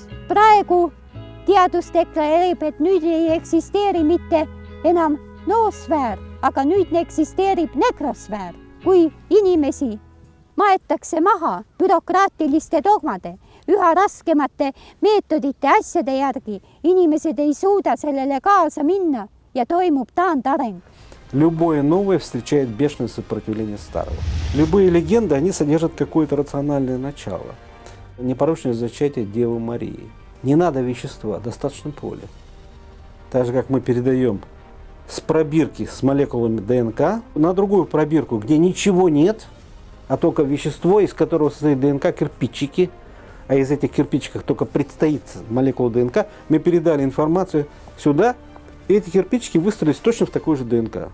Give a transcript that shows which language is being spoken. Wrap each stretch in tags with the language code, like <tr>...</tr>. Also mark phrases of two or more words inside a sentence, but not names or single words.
<et>Praegu teadus deklareerib, et nüüd ei eksisteeri mitte enam noosfäär, aga nüüd eksisteerib nekrosfäär, kui inimesi maetakse maha bürokraatiliste dogmade, üha raskemate meetodite asjade järgi. Inimesed ei suuda sellele kaasa minna ja toimub taandareng.</et> <ru>Любое новое встречает бешеное сопротивление старого. Любые легенды, они содержат какое-то рациональное начало. Непорочное зачатие Девы Марии. Не надо вещества, достаточно поля. Так же, как мы передаем с пробирки с молекулами ДНК на другую пробирку, где ничего нет, а только вещество, из которого состоит ДНК, кирпичики, а из этих кирпичиков только предстоит молекула ДНК, мы передали информацию сюда, и эти кирпичики выстроились точно в такой же ДНК.</ru>